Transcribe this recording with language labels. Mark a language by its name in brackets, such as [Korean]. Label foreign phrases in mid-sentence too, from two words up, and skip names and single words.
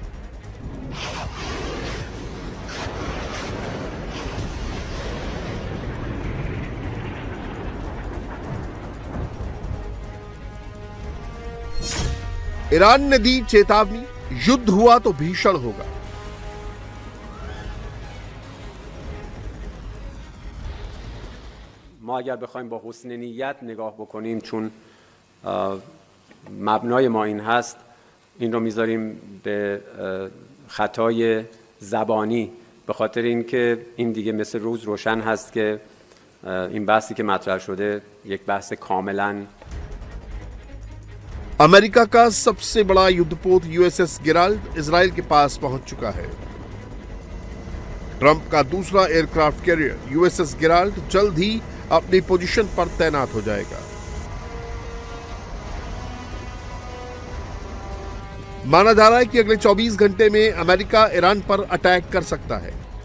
[Hindi] ईरान ने दी चेतावनी, युद्ध हुआ तो भीषण होगा। [Persian] ما اگر بخوایم با حسن نیت نگاه بکنیم چون مبنای ما این هست این رو میذاریم به خطای زبانی به خاطر اینکه این دیگه مثل روز روشن هست که این بحثی که مطرح شده یک بحث کاملا [Hindi] अमेरिका का सबसे बड़ा युद्धपोत यूएसएस गेराल्ड इजराइल के पास पहुंच चुका है। ट्रंप का दूसरा [English] aircraft carrier [Hindi] यूएसएस गेराल्ड जल्द ही अपनी पोजीशन पर तैनात हो जाएगा। माना जा रहा है कि अगले 24 घंटे में अमेरिका ईरान पर अटैक कर सकता है।